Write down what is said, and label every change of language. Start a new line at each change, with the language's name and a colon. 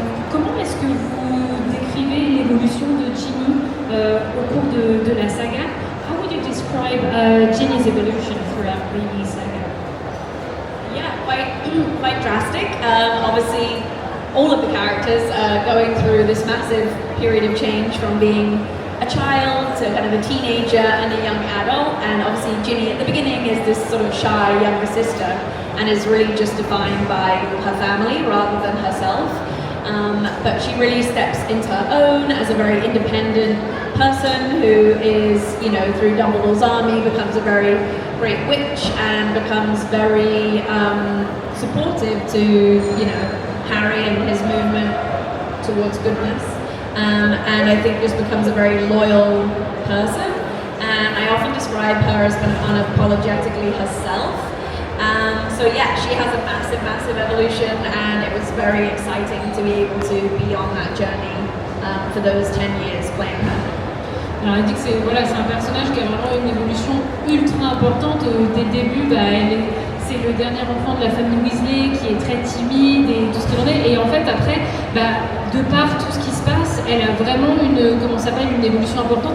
French: Comment est-ce que vous décrivez l'évolution de Ginny au cours de la saga?
English: How would you describe Ginny's evolution throughout the saga? Yeah, quite drastic. Obviously, all of the characters are going through this massive period of change from being a child to kind of a teenager and a young adult. And obviously, Ginny at the beginning is this sort of shy younger sister and is really just defined by her family rather than herself. But she really steps into her own as a very independent person who is, through Dumbledore's army, becomes a very great witch and becomes very supportive to, Harry and his movement towards goodness. And I think just becomes a very loyal person. And I often describe her as kind of unapologetically herself. So yeah, she has a massive evolution, and it was very exciting to be able to be on that journey for those 10 years playing her.
French: Alors elle dit que c'est un personnage qui a vraiment une évolution ultra importante. Dès le début, c'est le dernier enfant de la famille Weasley qui est très timide et tout ce qu'il en est. Et en fait après, de par tout ce qui se passe, elle a vraiment une évolution importante.